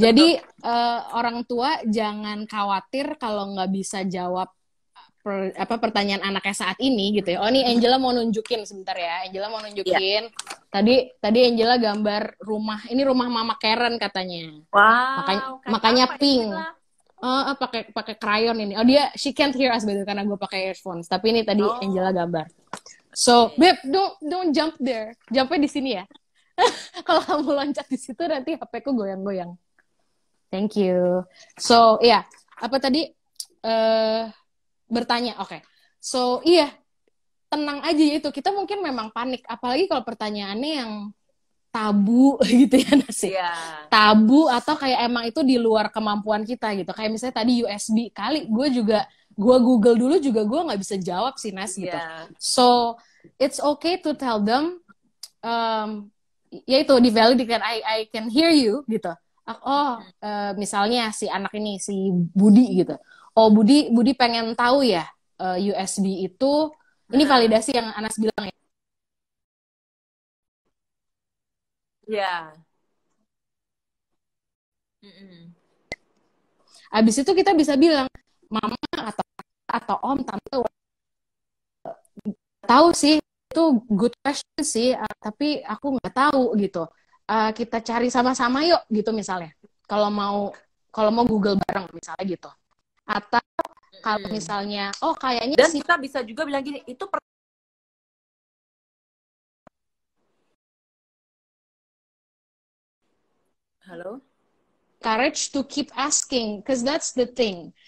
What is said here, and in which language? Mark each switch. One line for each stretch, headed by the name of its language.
Indonesian: jadi orang tua jangan khawatir kalau nggak bisa jawab pertanyaan anaknya saat ini gitu ya. Oh, ini Angela mau nunjukin sebentar ya. Angela mau nunjukin. Tadi Angela gambar rumah. Ini rumah Mama Karen katanya. Wow. Makanya pink. Pakai crayon ini.
English: Oh, she can't hear us
Indonesian: betul karena gue pakai
English: earphones.
Indonesian: Tapi ini tadi Angela gambar.
English: So, babe, don't jump there.
Indonesian: Jumpnya di sini ya. Kalau kamu loncat di situ nanti HP-ku goyang-goyang.
English: Thank you.
Indonesian: So, iya. Apa tadi? Bertanya. Oke. So, iya. Tenang aja itu. Kita mungkin memang panik. Apalagi kalau pertanyaannya yang tabu gitu ya, Nasi. Tabu atau kayak emang itu di luar kemampuan kita gitu. Kayak misalnya tadi USB. Kali gue Google dulu juga gue nggak bisa jawab sih, Nas, gitu.
English: So, it's okay to tell them,
Indonesian: yaitu divalidate,
English: I can hear you gitu.
Indonesian: Misalnya si anak ini, si Budi gitu. Oh, Budi pengen tahu ya, USB itu, ini validasi yang Anas bilang ya. Iya. Abis itu kita bisa bilang, mama atau om, tante, tahu sih, itu
English: good question
Indonesian: sih, tapi aku nggak tahu gitu. Kita cari sama-sama yuk gitu misalnya. Kalau mau Google bareng misalnya gitu. Atau kalau misalnya, kayaknya dan kita bisa juga bilang gini, itu halo?
English: Courage to keep asking, because that's the thing.